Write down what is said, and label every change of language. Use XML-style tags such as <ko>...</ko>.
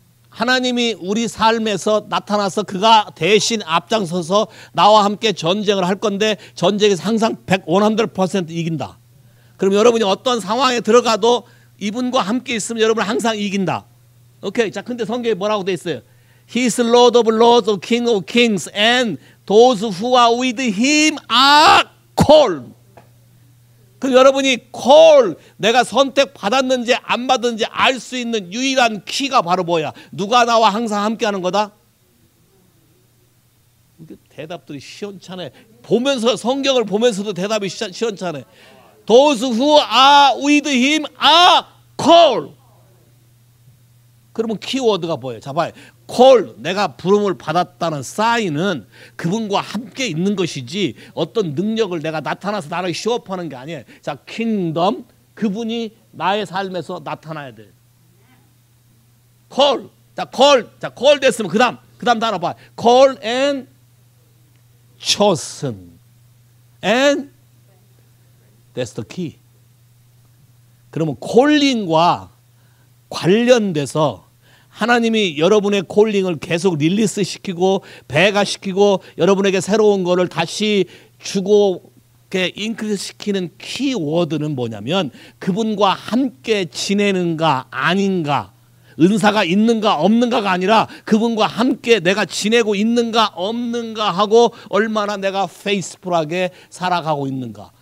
<ko>하나님이 우리 삶에서 나타나서 그가 대신 앞장서서 나와 함께 전쟁을 할 건데 전쟁에서 항상 100% 이긴다. 그럼 여러분이 어떤 상황에 들어가도 이분과 함께 있으면 여러분은 항상 이긴다. 오케이. 자, 근데 성경에 뭐라고 돼 있어요?</ko> <en>He is Lord of lords, King of kings, and those who are with him are called.</en> <ko>그럼 여러분이 call, 내가 선택받았는지 안 받았는지 알 수 있는 유일한 키가 바로 뭐야? 누가 나와 항상 함께하는 거다? 대답들이 시원찮네. 보면서, 성경을 보면서도 대답이 시원찮네.</ko> <en>Those who are with him are called.</en> <ko>그러면 키워드가 뭐예요? 자, 봐요. call, 내가 부름을 받았다는 사인은 그분과 함께 있는 것이지 어떤 능력을 내가 나타나서 나를 쇼업하는 게 아니에요. 자, kingdom, 그분이 나의 삶에서 나타나야 돼. call, call 됐으면 그 다음 단어 봐.</ko> <en>call and chosen, and that's the key.</en> <ko>그러면 calling과 관련돼서 하나님이 여러분의 콜링을 계속 릴리스 시키고 배가시키고 여러분에게 새로운 거를 다시 주고 인크리스 시키는 키워드는 뭐냐면 그분과 함께 지내는가 아닌가, 은사가 있는가 없는가가 아니라 그분과 함께 내가 지내고 있는가 없는가 하고 얼마나 내가 페이스풀하게 살아가고 있는가.</ko>